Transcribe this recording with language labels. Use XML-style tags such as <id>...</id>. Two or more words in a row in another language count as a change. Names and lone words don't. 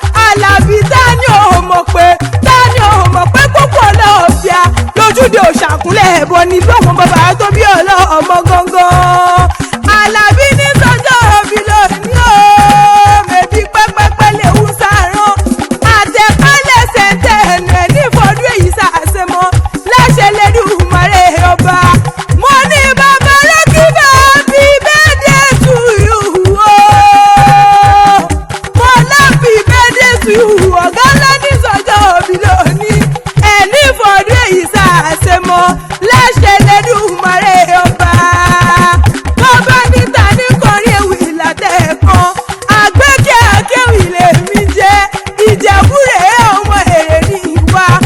<yo>Àlàbí ta ni ò mọ̀ pé, ta ni ò mọ̀ pé pópó ọlọ́ọ̀fíà lójúde òṣàkúnlẹ̀ ẹ̀bọ ni lọ́wọ́ bàbá tó bí ọlọ́ọ̀mọ gangan. Àlàbí ní sọ́jọ́ òbí ló ní o. Mèbí pẹ́pẹ́pẹ́ lè hú sàrán. Àtẹ̀kálẹ̀ ṣẹ̀ǹtẹ̀ ẹnu ẹ̀ ní ìfọdún èyí sàṣemọ́. Láṣẹ Elédùmarè ọba. Mo ní bàbá Rọ́kíbà,</yo> <en>happy birthday to you o.</en> <yo>Mo lá</yo> <en>happy birthday to you.</en> <yo>Ọ̀gá ńlá ní sọ́jọ́ òbí ló ní. Ẹ ní ìfọdún èyí sàṣemọ́. Láṣẹ Elédùmarè ọba. Bàbá ní ta ní kọrin ewì látẹ̀kọ́. Àgbékẹ́ akéwì lèmi jẹ́. Ìjẹ̀bú rèé ọmọ èrè ni. ìwà.</yo>